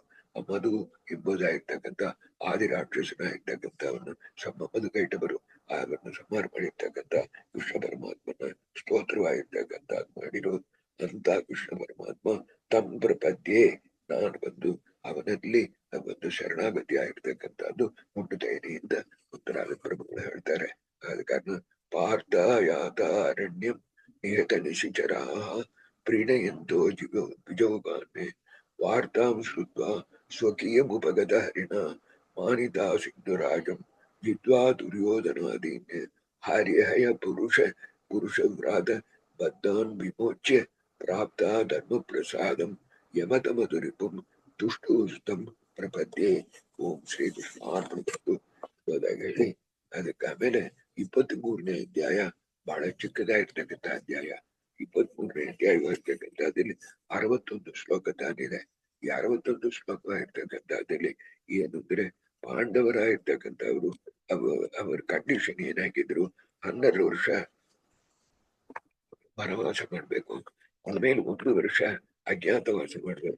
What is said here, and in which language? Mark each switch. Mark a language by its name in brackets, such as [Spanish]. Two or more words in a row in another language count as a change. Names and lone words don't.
[Kannada] ಆ ಮಧು ಎಂಬುದಾಗಿರ್ತಕ್ಕಂಥ ಆದಿ ರಾಕ್ಷಸನಾಗಿರ್ತಕ್ಕಂಥವನ್ನ ಮಧುಕೈಟವರು ಅವರನ್ನು ಸಂಹಾರ ಮಾಡಿರ್ತಕ್ಕಂಥ ಕೃಷ್ಣ ಪರಮಾತ್ಮನ ಸ್ತೋತ್ರವಾಗಿರ್ತಕ್ಕಂಥ ಮಾಡಿರೋ ಅಂತ ಕೃಷ್ಣ ಪರಮಾತ್ಮ [Sanskrit] ತಮ್ ಪ್ರಪದ್ಯೆ [Kannada] ನಾನು ಬಂದು ಅವನಲ್ಲಿ ಒಂದು ಶರಣಾಗತಿ ಆಗಿರ್ತಕ್ಕಂಥದ್ದು ಮುಟ್ಟುತ್ತೇನೆ ಅಂತ ಉತ್ತರಾದ ಪ್ರಭುಗಳು ಹೇಳ್ತಾರೆ. ಆದ ಕಾರಣ [Sanskrit] ಪಾರ್ಥ ಯಾತ ಅರಣ್ಯಂ ನಿಯತ ನಿಶಿಚರಾ ಪ್ರೀಣಯಂತೋ ದ್ವಿಜೌಗಾನ್ನೇ ವಾರ್ತಾಂ ಶ್ರುತ್ವಾ ಸ್ವಕೀಯಮುಪಗತ ಹರಿಣ ಮಾನಿತಾ ಸಿಂಧುರಾಜಂ ಜಿದ್ವಾ ದುರ್ಯೋಧನಾದೀನ್ ಹಾರ್ಯಹಯ ಪುರುಷವ್ರಾತ ಬದ್ಧಾನ್ ವಿಮೋಚ್ಯ ಪ್ರಾಪ್ತ ಧರ್ಮ ಪ್ರಸಾದಂ ಯಮತಮಧುರಿಪುಂ ತುಷ್ಟುಸ್ತಂ ಪ್ರಪದ್ಯೆ. ಓಂ ಶ್ರೀ ಕೃಷ್ಣಾರ್ಪಣಮಸ್ತು [Kannada] ಹೋದಾಗ ಹೇಳಿ ಅದಕ್ಕೆ ಆಮೇಲೆ 23ನೇ ಅಧ್ಯಾಯ ಬಹಳ ಚಿಕ್ಕದಾಗಿರ್ತಕ್ಕಂಥ ಅಧ್ಯಾಯ. 23ನೇ ಅಧ್ಯಾಯವಾಗಿರ್ತಕ್ಕಂಥದ್ದಲ್ಲಿ 61 ಶ್ಲೋಕ ತಾನಿದೆ. ಈ 61 ಶ್ಲೋಕವಾಗಿರ್ತಕ್ಕಂಥದ್ದಲ್ಲಿ ಏನಂದ್ರೆ ಪಾಂಡವರಾಗಿರ್ತಕ್ಕಂಥವ್ರು ಅವರ ಕಂಡೀಷನ್ ಏನಾಗಿದ್ರು 12 ವರ್ಷ ವನವಾಸ ಮಾಡ್ಬೇಕು, ಆಮೇಲೆ 1 ವರ್ಷ ಅಜ್ಞಾತವಾಸ ಮಾಡ್ಬೇಕು.